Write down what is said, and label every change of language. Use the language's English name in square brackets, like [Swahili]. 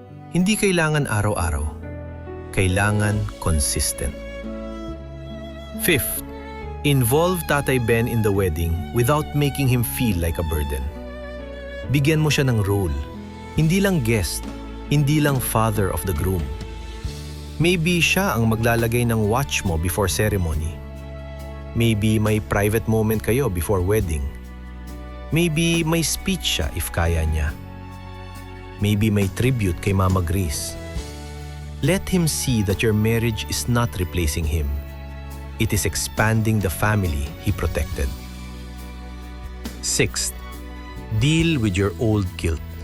[Filipino] Hindi kailangan araw-araw. Kailangan consistent. [English] Fifth, involve Tatay Ben in the wedding without making him feel like a burden. [Filipino] Bigyan mo siya ng role. Hindi lang guest, hindi lang [English] father of the groom. [Filipino] Maybe siya ang maglalagay ng watch mo [English] before ceremony. Maybe may private moment kayo before wedding. [Filipino] Maybe may speech siya if kaya niya. Maybe may tribute kay Mama Grace. [English] Let him see that your marriage is not replacing him. It is expanding the family he protected. Sixth, deal with your old guilt.